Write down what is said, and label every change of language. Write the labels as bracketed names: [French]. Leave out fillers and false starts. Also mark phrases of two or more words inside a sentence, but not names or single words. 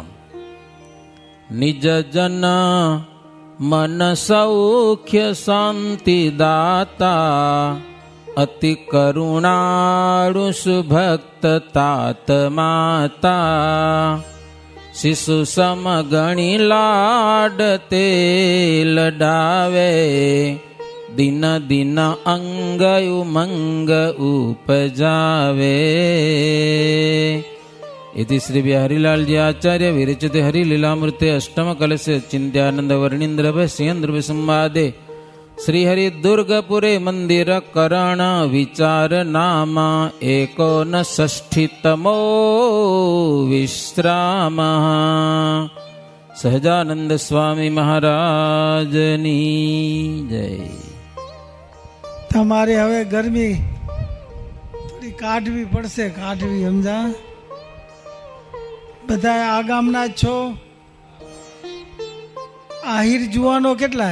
[Gujarati] નિજ જન મન સૌખ્ય શાંતિ દાતા, અતિ કરુણાળુ સુભક્ત તાત માતા, શિશુ સમ ગણી લાડ તે લડાવે, દિન દિન અંગ ઉમંગ ઉપજાવે. [Sanskrit] इति श्री बिहारीलाल जी आचार्य विरचिते हरिलीलामृते अष्टम कलशे चिंत्यानंद वर्णींद्र भस्येन्द्र संवादे श्री हरि दुर्गपुरे मंदिर करण विचार नाम एकोन षष्ठीतमो विश्राम. [Gujarati] સહજાનંદ સ્વામી મહારાજની જય. તમારે હવે ગરમી થોડી કાઢવી પડશે, કાઢવી, સમજા? બધા આ ગામના જ છો? આહિર જુવાનો કેટલા?